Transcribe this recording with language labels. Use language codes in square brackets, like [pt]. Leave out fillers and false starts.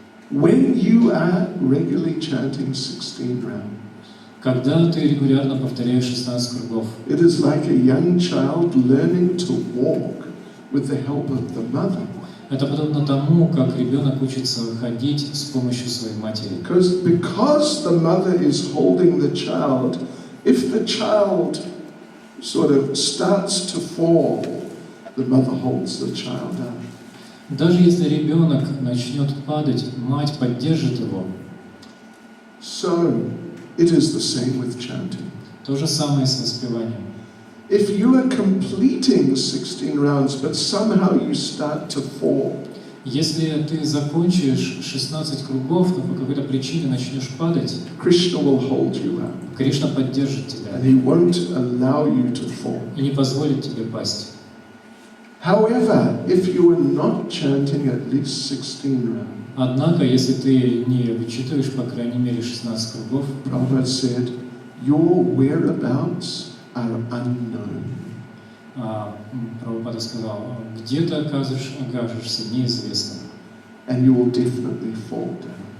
[en] When you are regularly chanting 16 rounds, [ru] когда ты регулярно повторяешь 16 кругов, [en] it is like a young child learning to walk with the help of the mother. [ru] это подобно тому, как ребенок учится ходить с помощью своей матери. [en] Because the mother is holding the child, if the child sort of starts to fall, the mother holds the child up. [ru] Даже если ребенок начнет падать, мать поддержит его. [en] So, it is the same with chanting. [ru] То же самое с воспеванием. [en] If you are completing 16 rounds, but somehow you start to fall, [ru] если ты закончишь 16 кругов, но по какой-то причине начнешь падать, [en] Krishna will hold you up. [ru] Кришна поддержит тебя [en] And he won't allow you to fall. [ru] и не позволит тебе пасть. [en] However, if you are not chanting at least 16 rounds, [ru] Однако, если ты не вычитываешь, по крайней мере, 16 кругов, [en] Prabhupada said, your whereabouts are unknown. [ru] Прабхупада сказал, где ты окажешься, неизвестно. [en] And you will definitely fall down.